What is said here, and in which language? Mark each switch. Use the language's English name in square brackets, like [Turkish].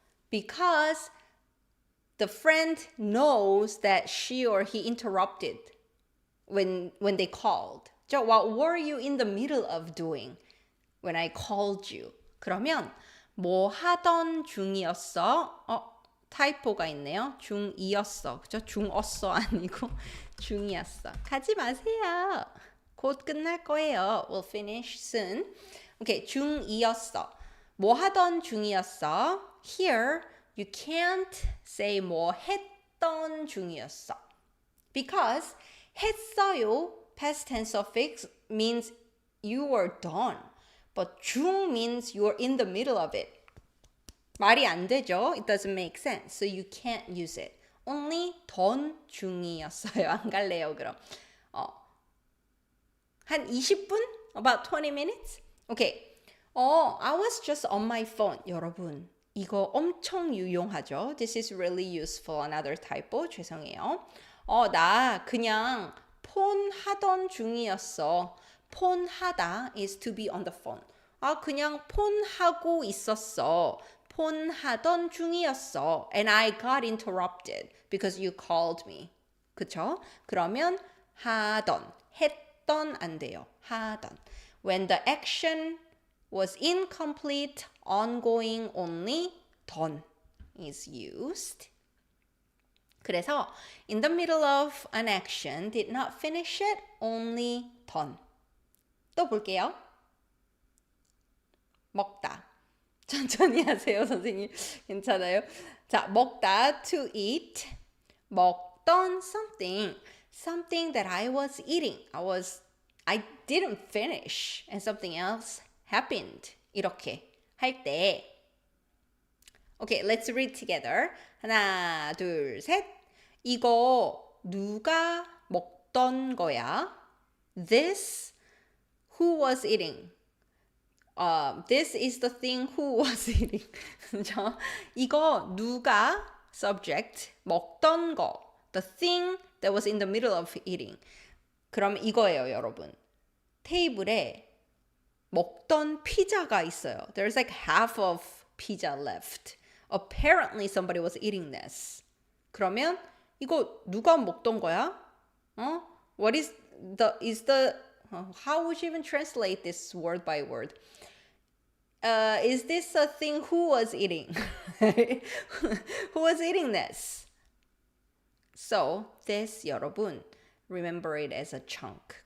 [English] Because the friend knows that she or he interrupted when they called. So what were you in the middle of doing when I called you? [Korean] 그러면 뭐 하던 중이었어? 타이포가 있네요. 중이었어. 그죠? 중었어 아니고 중이었어. 가지 마세요. 곧 끝날 거예요. [English] We'll finish soon. Okay, 중이었어. [Korean] 뭐 하던 중이었어? [English] Here, you can't say 뭐 했던 중이었어. Because 했어요, past tense suffix means you were done. But 중 means you're in the middle of it. [Korean] 말이 안 되죠? [English] It doesn't make sense. So you can't use it. Only done 중이었어요. [Korean] 안 갈래요, 그럼. 한 20분? [English] About 20 minutes? Okay. I was just on my phone. [Korean] 여러분, 이거 엄청 유용하죠? [English] This is really useful. Another typo. [Korean] 죄송해요. 나 그냥 폰 하던 중이었어. [English] 폰 하다 is to be on the phone. [Korean] 그냥 폰 하고 있었어. 폰 하던 중이었어. [English] And I got interrupted because you called me. [Korean] 그쵸? 그러면 하던, 했던 안 돼요. 하던. [English] When the action was incomplete, ongoing only, done is used. 그래서 in the middle of an action, did not finish it, only done. [Korean] 또 볼게요. 먹다. 천천히 하세요, 선생님. 괜찮아요? 자, 먹다, to eat. [English] 먹던 something that I was eating. I didn't finish and something else happened. [Korean] 이렇게 할 때. [English] Okay, let's read together. [Korean] 하나, 둘, 셋. 이거 누가 먹던 거야? [English] This, who was eating? This is the thing who was eating. [Korean] 그죠? 이거 누가 subject 먹던 거. [English] The thing that was in the middle of eating. [Korean] 그럼 이거예요, 여러분. 테이블에 먹던 피자가 있어요. [English] There's like half of pizza left. Apparently somebody was eating this. [Korean] 그러면 이거 누가 먹던 거야? [English] What is the how would you even translate this word by word? Is this a thing who was eating? Who was eating this? So, this, 여러분, remember it as a chunk.